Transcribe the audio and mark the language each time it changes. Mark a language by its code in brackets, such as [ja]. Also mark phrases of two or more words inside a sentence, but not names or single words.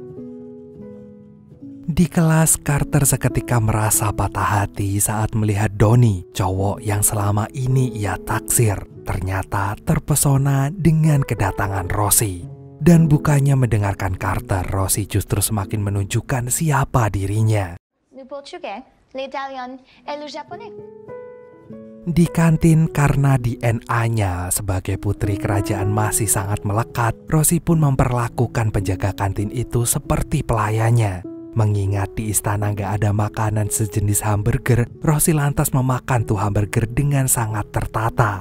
[id] Di kelas, Carter seketika merasa patah hati saat melihat Donnie, cowok yang selama ini ia taksir, ternyata terpesona dengan kedatangan Rosie. Dan bukannya mendengarkan Carter, Rosie justru semakin menunjukkan siapa dirinya. [fr] Le portugais, l'italien, et le japonais. [id] Di kantin, karena DNA-nya sebagai putri kerajaan masih sangat melekat, Rosie pun memperlakukan penjaga kantin itu seperti pelayannya. Mengingat di istana gak ada makanan sejenis hamburger, Rosie lantas memakan tuh hamburger dengan sangat tertata.